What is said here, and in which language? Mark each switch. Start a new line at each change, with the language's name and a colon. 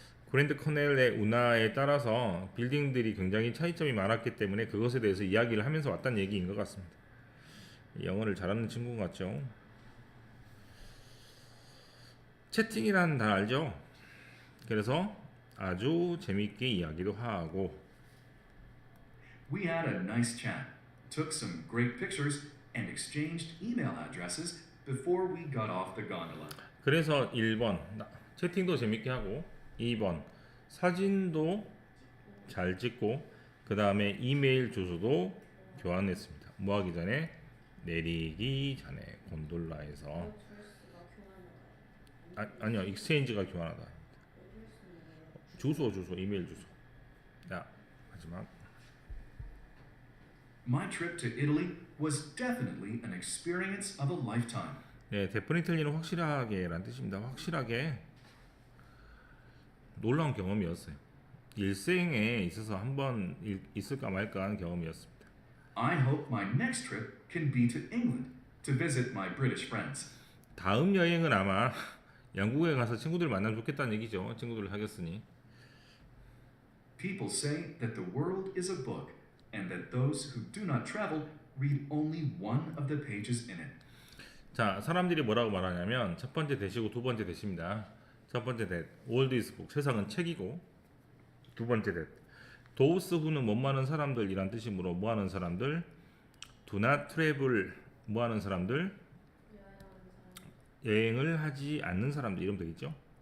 Korean: 그랜드 커넬의 운하에 따라서 빌딩들이 굉장히 차이점이 많았기 때문에 그것에 대해서 이야기를 하면서 왔다는 얘기인 것 같습니다. 영어를 잘하는 친구 같죠. 채팅이라는 단 알죠? 그래서 아주 재밌게 이야기도 하고
English: We had a nice chat, took some great pictures, and exchanged email addresses before we got off the gondola.
Korean: 그래서 1번 채팅도 재밌게 하고 2번 사진도 잘 찍고 그 다음에 이메일 주소도 교환했습니다. 뭐 하기 전에? 내리기 전에 곤돌라에서 아니요 익스체인지가 교환하다. 주소 이메일 주소. 자 마지막
English: My trip to Italy was definitely an experience of a lifetime.
Korean: 네, 데프니틀리는 확실하게란 뜻입니다. 확실하게 놀라운 경험이었어요. 일생에 있어서 한번 있을까 말까 하는 경험이었습니다.
English: I hope my next trip can be to England to visit my British friends.
Korean: 다음 여행은 아마 영국에 가서 친구들 만나면 좋겠다는 얘기죠. 친구들을 사귀었으니.
English: People say that the world is a book and that those who do not travel read only one of the pages in it.
Korean: 자, 사람들이 뭐라고 말하냐면 첫 번째 대시고 두 번째 대시입니다. 첫 번째 대
English: world is book
Korean: 세상은 책이고 두 번째 대 those who는 뭐 하는 사람들이란 뜻이므로 뭐 하는 사람들
English: do not travel
Korean: 뭐 하는 사람들 여행을 하지 않는 사람들 이러면 되겠죠.